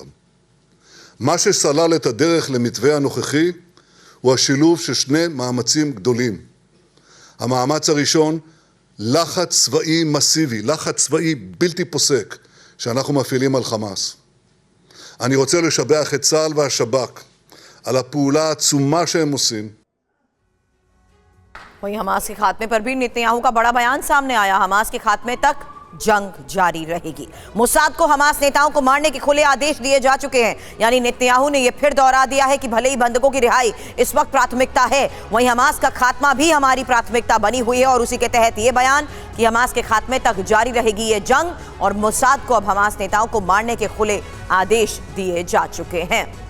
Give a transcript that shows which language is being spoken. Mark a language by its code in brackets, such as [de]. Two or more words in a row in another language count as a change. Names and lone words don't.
[he] מה שסלל את הדרך למתווה הנוכחי הוא השילוב של שני מאמצים גדולים. המאמץ הראשון, לחץ צבאי מסיבי, לחץ צבאי בלתי פוסק, שאנחנו מפעילים על חמאס. אני רוצה לשבח את צה"ל והשב"כ על הפעולה העצומה שהם עושים. [hi] वहीं हमास के खात्मे पर भी नेतन्याहू का बड़ा बयान सामने आया। हमास के खात्मे तक जंग जारी रहेगी। मोसाद को हमास नेताओं को मारने के खुले आदेश दिए जा चुके हैं। यानी नेतन्याहू ने यह फिर दोहरा दिया है कि भले ही बंधकों की रिहाई इस वक्त प्राथमिकता है, वहीं हमास का खात्मा भी हमारी प्राथमिकता बनी हुई है और उसी के तहत यह बयान कि हमास के खात्मे तक जारी रहेगी ये जंग और मोसाद को अब हमास नेताओं को मारने के खुले आदेश दिए जा चुके हैं।